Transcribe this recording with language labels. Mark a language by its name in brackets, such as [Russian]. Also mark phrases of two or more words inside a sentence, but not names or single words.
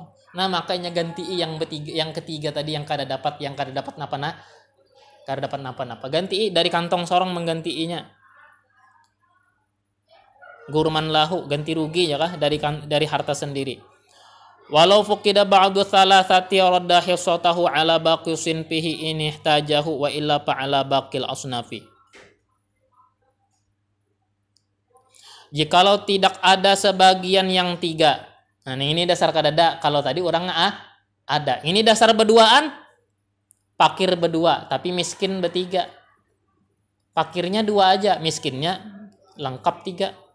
[Banjar] Nah, makanya ganti yang ketiga tadi yang kada dapat napa-napa. Ganti dari kantong sorong menggantiinya. [Arabic] غرم له, [Banjar] ganti rugi ya kah dari harta sendiri. [Arabic] ولو فقد بعض الثلاثة رد حصته على باقي صنفه إن احتاجه وإلا فعلى باقي الأصناف. [Banjar] Jikalau tidak ada sebagian yang 3. Nah, ini dasar kadada. Kalau tadi orang ada. Ini dasar berduaan, fakir berdua, tapi miskin bertiga. Fakirnya 2 aja, miskinnya lengkap 3.